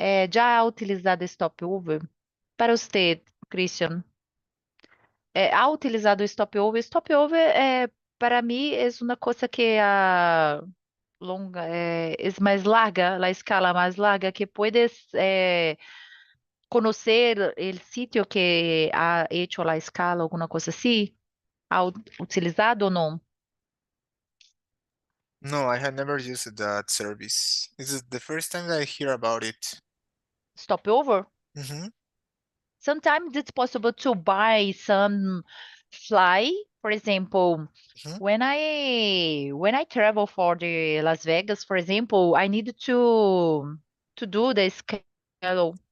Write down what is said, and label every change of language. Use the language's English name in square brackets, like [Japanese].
[Portuguese] Já ha utilizado stopover? Para você, Christian, ha utilizado stopover? [Spanish] Stopover, [Portuguese] para mim, é uma coisa que longa, [Spanish] es más larga, la escala más larga, que puedes conocer el sitio que ha hecho la escala, alguna cosa así. ¿Ha utilizado o no? [English] No, I had never used that service. This is the first time that I hear about it. Stopover? Mm-hmm. Sometimes it's possible to buy some fly. For example, Mm-hmm. when I travel for the Las Vegas, for example, I need to do the schedule.